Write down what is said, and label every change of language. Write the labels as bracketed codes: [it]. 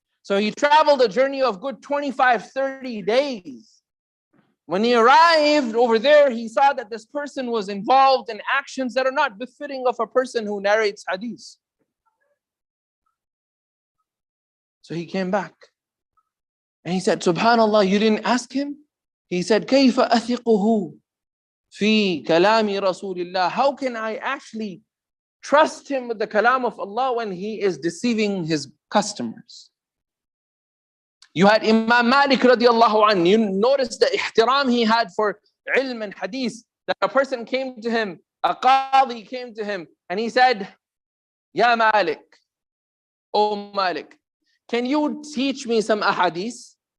[en] So he traveled a journey of good 25, 30 days. When he arrived over there, he saw that this person was involved in actions that are not befitting of a person who narrates hadith. So he came back. And he said, Subhanallah, you didn't ask him? He said, [ar] كَيْفَ أَثِقُهُ فِي كَلَامِ رَسُولِ اللَّهِ. [en] How can I actually trust him with the kalam of Allah when he is deceiving his customers? You had Imam Malik radiallahu anhu. You notice the ihtiram he had for ilm and hadith. That a person came to him, a qadi came to him, and he said, Ya Malik, O Malik, can you teach me some ahadith?